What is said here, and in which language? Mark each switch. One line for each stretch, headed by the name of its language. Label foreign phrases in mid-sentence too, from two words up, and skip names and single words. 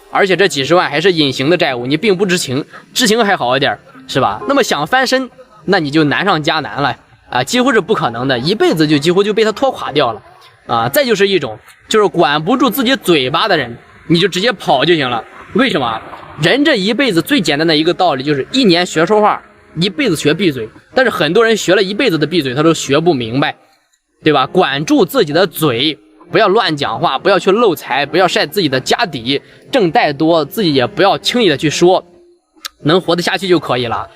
Chinese: 而且這幾十万還是隱形的債務，你並不知情，知情還好一點，是吧？那麼想翻身，那你就難上加難了啊，幾乎是不可能的，一輩子就幾乎就被他拖垮掉了啊！再就是一种就是管不住自己嘴巴的人，你就直接跑就行了。为什么？人这一輩子最簡單的一個道理就是1年學說話，一輩子學閉嘴。但是很多人學了一輩子的閉嘴，他都學不明白，對吧？管住自己的嘴，不要亂講話，不要去漏財，不要曬自己的家底，掙貸多自己也不要輕易的去說，能活得下去就可以了。